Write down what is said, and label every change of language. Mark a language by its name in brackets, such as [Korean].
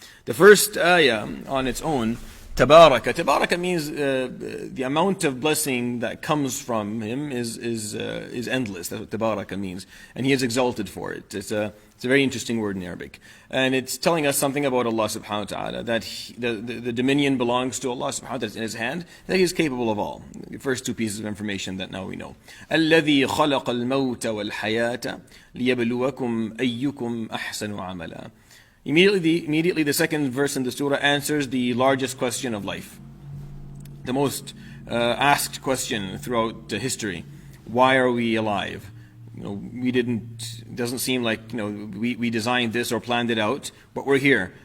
[English] The first ayah on its own, Tabaraka. Tabaraka means the amount of blessing that comes from him is endless. That's what Tabaraka means, and he is exalted for it. It's a very interesting word in Arabic, and it's telling us something about Allah subhanahu wa ta'ala, that the dominion belongs to Allah subhanahu wa ta'ala, it's in his hand, that he is capable of all. The first two pieces of information that now we know. [Arabic] الذي خلق الموت والحياة ليبلوكم أيكم أحسن عملا. [English] Immediately the second verse in the surah answers the largest question of life, the most asked question throughout history. Why are we alive? it doesn't seem like, we designed this or planned it out, but we're here.